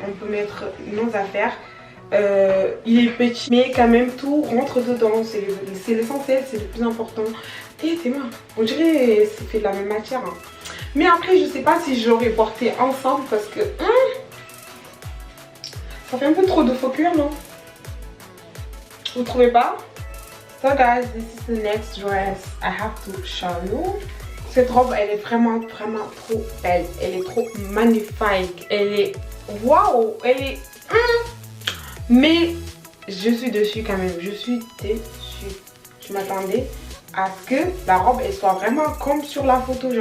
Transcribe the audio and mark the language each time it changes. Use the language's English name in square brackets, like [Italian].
[French] On peut mettre nos affaires. Il est petit, mais quand même tout rentre dedans. C'est l'essentiel, c'est le plus important. Et tes mains, on dirait que c'est fait de la même matière. Hein. Mais après je sais pas si j'aurais porté ensemble parce que ça fait un peu trop de faux cuir, non? Vous trouvez pas? [English] So guys, this is the next dress I have to show you. [French] Cette robe, elle est vraiment trop belle. Elle est trop magnifique. Elle est waouh, elle est mais je suis dessus quand même. Je suis déçue. Je m'attendais à ce que la robe elle soit vraiment comme sur la photo.